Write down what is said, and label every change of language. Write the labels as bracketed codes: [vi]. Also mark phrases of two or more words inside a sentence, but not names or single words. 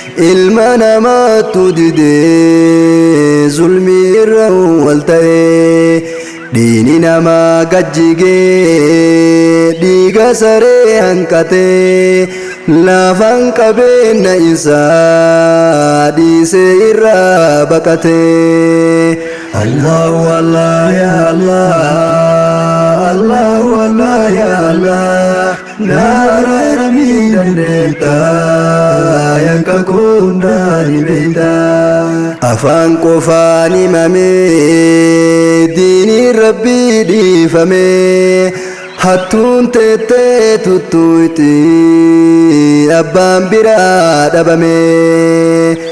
[om] Ilma namaattu didee, zulmii irra wal ta'e. Diini namaa gajjigee, dhiiga saree hanqatee, lafaan qabeenya isaa dhiisee irraa baqatee. [ar] الله الله يا الله الله الله يا الله. [om] Na araaramiin dandeetta, yakka koo hundaa ni beeyta. Afaan qofaan himamee, diinii Rabbii dhiifamee, hattuun teettee tuttuuti, abbaan biraa dhabamee.